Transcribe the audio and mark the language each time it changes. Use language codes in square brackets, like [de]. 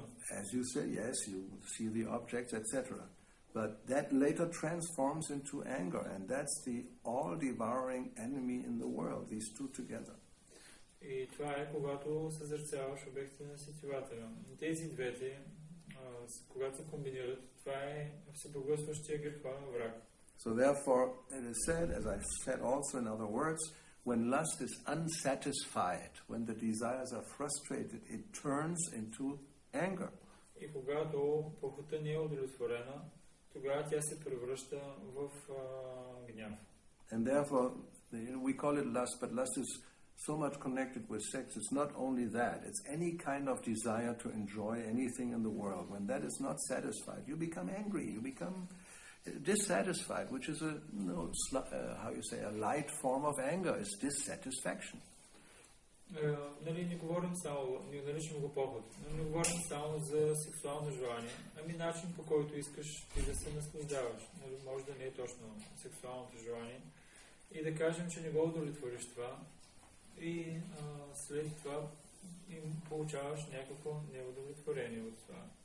[en] As you say, yes, you see the objects, etc. But that later transforms into anger, and that's the all-devouring enemy in the world, these two together. [bg] И това е когато съзерцаваш обекта на сетивата. Тези двете, когато се комбинират, това е всепоглътващия греховен враг. [en] So therefore, it is said, as I've said also in other words, when lust is unsatisfied, when the desires are frustrated, it turns into anger. [bg] И когато похота не е удовлетворена, тогава тя се превръща в гняв. [en] And therefore, we call it lust, but lust is so much connected with sex. It's not only that. It's any kind of desire to enjoy anything in the world. When that is not satisfied, you become angry. You become dissatisfied, which is how you say, a light form of anger. It's dissatisfaction. [bg] Нали, не говорим само, не наричам го поход, не говорим само за сексуално желание, ами начин по който искаш ти да се наслаждаваш. Нали, може да не е точно сексуалното желание. И да кажем, че не го удовлетвориш това и след това им получаваш някакво неудовлетворение от това.